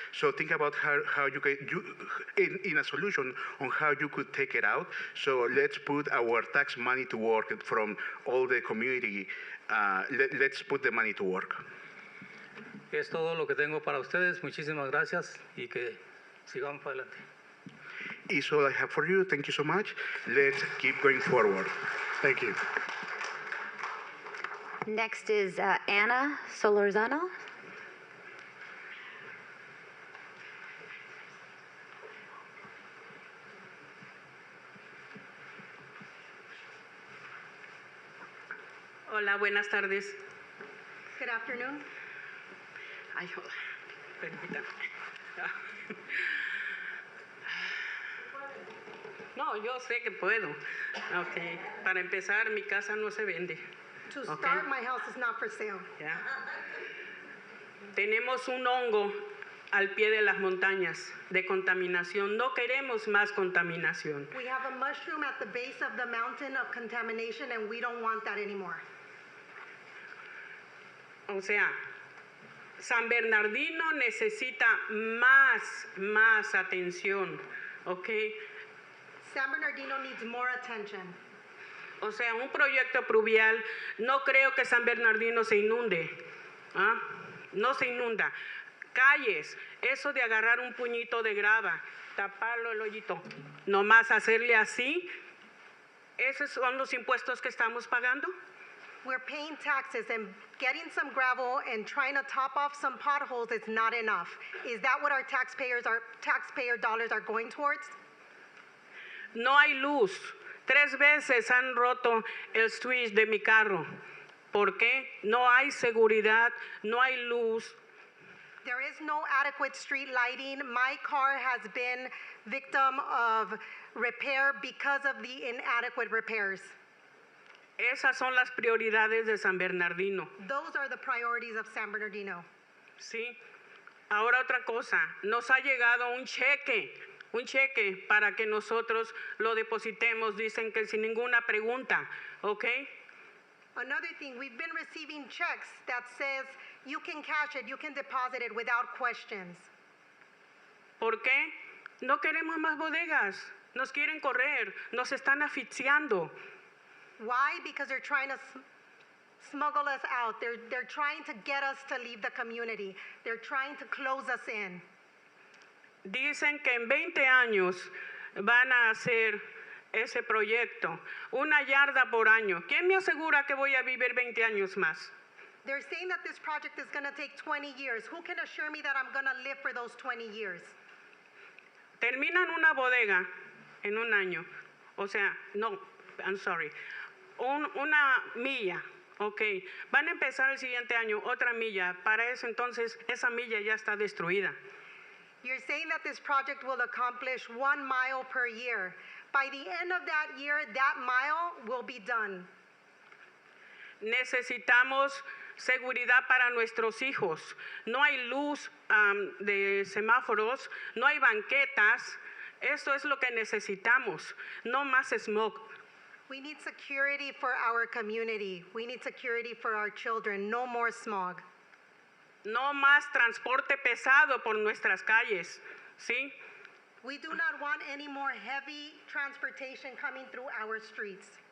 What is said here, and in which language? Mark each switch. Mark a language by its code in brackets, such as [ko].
[en] So think about how you get in a solution on how you could take it out. So let's put our tax money to work from all the community. Let's put the money to work. [es] Es todo lo que tengo para ustedes. Muchísimas gracias y que sigamos para adelante. [en] Is all I have for you. Thank you so much. Let's keep going forward. Thank you. Next is Ana Solorzano. [es] Hola, buenas tardes. [en] Good afternoon. [es] Ay, joder, permítame. No, yo sé que puedo. Okay. Para empezar, mi casa no se vende. [en] To Okay. start, my house is not for sale. [es] Ya. Tenemos un hongo al pie de las montañas de contaminación. No queremos más contaminación. [en] We have a mushroom at the base of the mountain of contamination, and we don't want that anymore. [es] O sea, San Bernardino necesita más atención, ¿ok? [en] San Bernardino needs more attention. [es] O sea, un proyecto pluvial, no creo que San Bernardino se inunde, ¿ah? No se inunda. Calles, eso de agarrar un puñito de grava, taparlo el hoyito, nomás hacerle así, ¿esos son los impuestos que estamos pagando? [en] We're paying taxes, and getting some gravel and trying to top off some potholes is not enough. Is that what our taxpayer dollars are going towards? [es] No hay luz. 3 veces han roto el switch de mi carro. ¿Por qué? No hay seguridad, no hay luz. [en] There is no adequate street lighting. My car has been victim of repair because of the inadequate repairs. [es] Esas son las prioridades de San Bernardino. [en] Those are the priorities of San Bernardino. [es] Sí. Ahora otra cosa, nos ha llegado un cheque para que nosotros lo depositemos, dicen que sin ninguna pregunta, ¿ok? [en] Another thing, we've been receiving checks that says you can cash it, you can deposit it without questions. [es] ¿Por qué? No queremos más bodegas, nos quieren correr, nos están asfixiando. [en] Why? Because they're trying to smuggle us out. They're trying to get us to leave the community. They're trying to close us in. [es] Dicen que en 20 años van a hacer ese proyecto, 1 yarda por año. ¿Quién me asegura que voy a vivir 20 años más? [en] They're saying that this project is going to take 20 years. Who can assure me that I'm going to live for those 20 years? [es] Terminan una bodega en 1 año. O sea, no, [en] I'm sorry. [es] Una milla, ok. Van a empezar el siguiente año otra milla. Para eso entonces esa milla ya está destruida. [en] You're saying that this project will accomplish 1 mile per year. By the end of that year, that mile will be done. [es] Necesitamos seguridad para nuestros hijos. No hay luz de semáforos, no hay banquetas. Eso es lo que necesitamos. No más smog. [en] We need security for our community. We need security for our children. No more smog. [es] No más transporte pesado por nuestras calles, ¿sí? [en] We do not want any more heavy transportation coming through our streets.